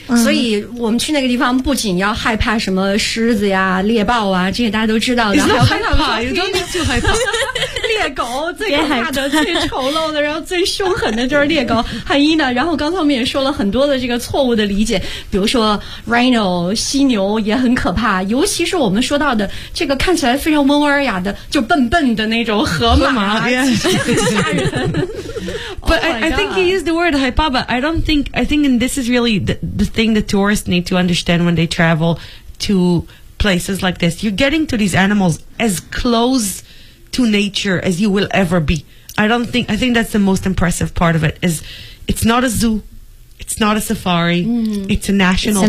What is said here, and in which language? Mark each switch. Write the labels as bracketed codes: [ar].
[zh] 所以我们去那个地方不仅要害怕什么狮子呀、猎豹啊，这些大家都知道的。 [en] It's not [zh] 害怕， [en] you don't need to 害怕。 [zh] 猎狗最可怕的、最丑陋的，然后最凶狠的就是猎狗，很阴的。然后刚才我们也说了很多的这个错误的理解，比如说 rhino 犀牛也很可怕，尤其是我们说到的这个看起来非常温文尔雅的就笨笨的那种河马，河马其实很吓人。 [en] But I think he used the word [zh] 害怕， [en] but I think and this is really the thing that tourists need to understand when they travel to places like this. You're getting to these animals as closeto nature as you will ever be. I think that's the most impressive part of it, is it's not a zoo, it's not a safari, it's a national park.